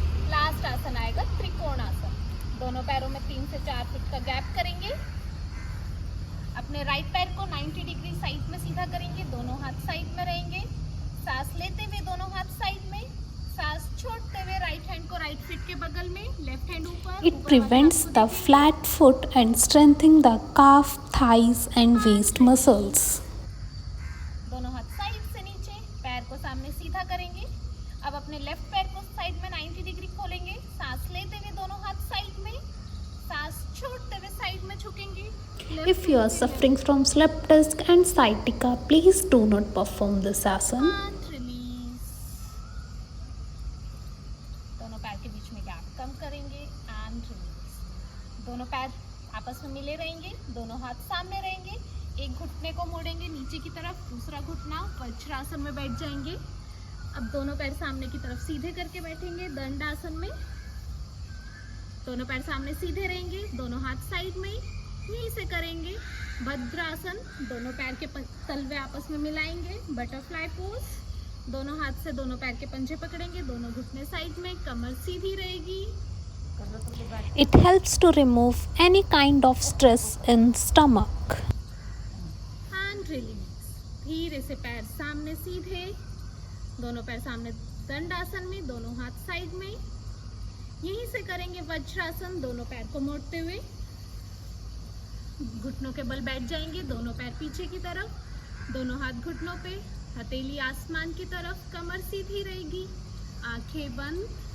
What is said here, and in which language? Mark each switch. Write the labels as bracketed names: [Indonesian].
[Hindi] Last आसन आएगा त्रिकोणासन। दोनों पैरों में 3 से 4 फुट का गैप करेंगे। अपने राइट पैर को 90 डिग्री साइड में सीधा करेंगे, दोनों हाथ साइड में रहेंगे। सांस लेते हुए दोनों हाथ साइड में, सांस छोड़ते हुए राइट हैंड को राइट फीट के बगल में, लेफ्ट हैंड ऊपर। [English] It prevents the flat foot and strengthening the calf, thighs and waist muscles. [Hindi] दोनों हाथ साइड से नीचे, पैर को सामने सीधा करेंगे। अब अपने लेफ्ट पैर को साइड में 90 डिग्री खोलेंगे। सांस लेते हुए दोनों हाथ साइड में, सांस छोड़ते हुए साइड में झुकेंगे। [English] If you are suffering from slip disc and sciatica, please do not perform this asana. And release. [Hindi] दोनों पैर के बीच में गैप कम करेंगे, [English] and release. [Hindi] दोनों पैर आपस में मिले रहेंगे, दोनों हाथ सामने रहेंगे, एक घुटने को मोड़ेंगे नीचे की तरफ, दूसरा घुटना वज्रासन में बैठ जाएंगे। अब दोनों पैर सामने की तरफ सीधे करके बैठेंगे दंडासन में। दोनों पैर सामने सीधे रहेंगे, दोनों हाथ साइड में, यहीं से करेंगे भद्रासन। दोनों पैर के तलवे आपस में मिलाएंगे, बटरफ्लाई पोज। दोनों हाथ से दोनों पैर के पंजे पकड़ेंगे, दोनों घुटने साइड में, कमर सीधी रहेगी। [English] It helps to remove any kind of stress in stomach. Hand release. [Hindi] धीरे से पैर सामने सीधे, दोनों पैर सामने दंडासन में, दोनों हाथ साइड में, यहीं से करेंगे वज्रासन। दोनों पैर को मोड़ते हुए घुटनों के बल बैठ जाएंगे, दोनों पैर पीछे की तरफ, दोनों हाथ घुटनों पे, हथेली आसमान की तरफ, कमर सीधी रहेगी, आंखें बंद।